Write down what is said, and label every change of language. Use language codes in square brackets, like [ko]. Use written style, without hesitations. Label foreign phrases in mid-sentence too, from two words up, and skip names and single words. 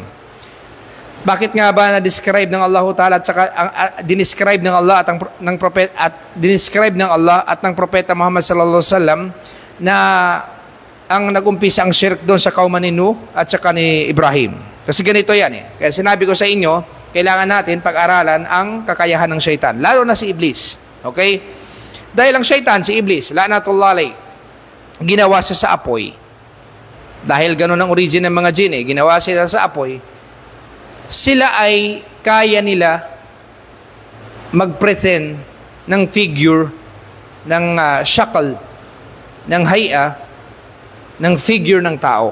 [tl] Bakit nga ba na-describe ng Allah Ta'ala at saka dinescribe ng Allah at ng propeta at dinescribe ng Allah at ng propeta Muhammad [ar] صلى الله عليه وسلم [tl] na ang nag-umpisa ang shirk doon sa kauman ni Nuh at saka ni Ibrahim? Kasi ganito yan eh. Kaya sinabi ko sa inyo, kailangan natin pag-aralan ang kakayahan ng syaitan, lalo na si Iblis. Okay? Dahil ang syaitan, si Iblis, [ar] لعنة الله عليه, [tl] ginawa siya sa apoy. Dahil ganun ang origin ng mga jinn, ginawa sila sa apoy. Sila ay kaya nila mag-pretend ng figure, ng shakal, ng hay'a, ng figure ng tao.